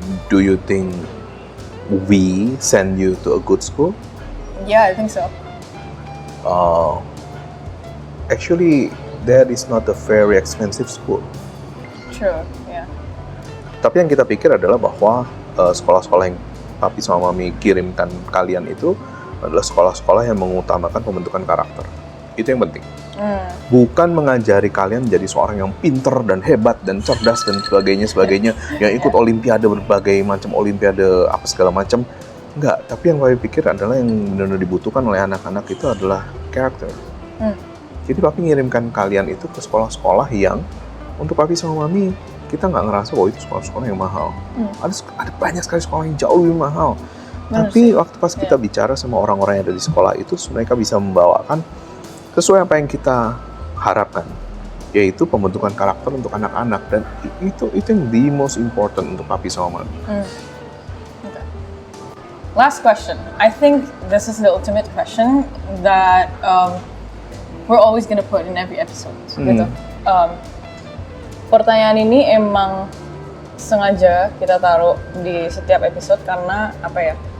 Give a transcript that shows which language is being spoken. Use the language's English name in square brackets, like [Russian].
[English] Do you think we send you to a good school? Yeah, I think so. Actually, that is not a very expensive school. True, yeah. [Indonesian] Tapi yang kita pikir adalah bahwa sekolah-sekolah yang papi sama mami kirimkan kalian itu adalah sekolah-sekolah yang mengutamakan pembentukan karakter. Itu yang penting. Bukan mengajari kalian menjadi seorang yang pinter dan hebat dan cerdas dan sebagainya yang ikut olimpiade, berbagai macam olimpiade apa segala macam. Enggak, tapi yang papi pikir adalah yang benar-benar dibutuhkan oleh anak-anak itu adalah karakter. Jadi papi ngirimkan kalian itu ke sekolah-sekolah yang untuk papi sama mami kita nggak ngerasa bahwa itu sekolah-sekolah yang mahal. Ada banyak sekali sekolah yang jauh lebih mahal. Tapi waktu pas kita bicara sama orang-orang yang ada di sekolah itu, mereka bisa membawakan sesuai apa yang kita harapkan. yaitu pembentukan karakter untuk anak-anak, dan itu yang [English] the most important [Indonesian] untuk papi sama mami. [English] Okay. Last question. I think this is the ultimate question that we're always gonna put in every episode. Gitu. [Indonesian] Pertanyaan ini emang sengaja kita taruh di setiap episode karena apa ya?